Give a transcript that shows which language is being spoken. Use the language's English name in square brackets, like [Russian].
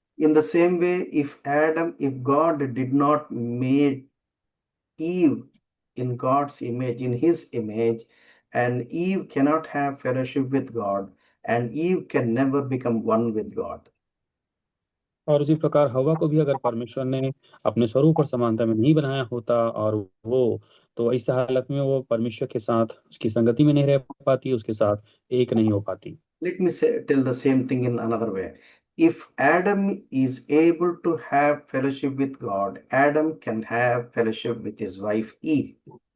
[English] In the same way, if God did not made Eve in God's image, in his image, and Eve cannot have fellowship with God, and Eve can never become one with God. [Hindi] और उसी प्रकार हवा को भी अगर परमेश्वर ने अपने स्वरूप और समानता में नहीं बनाया होता और वो तो इस हालत में वो परमेश्वर के साथ उसकी संगति में नहीं रह पाती, उसके साथ एक नहीं हो पाती। [English] Let me tell the same thing in another way. If Adam is able to have fellowship with God, Adam can have fellowship with his wife Eve.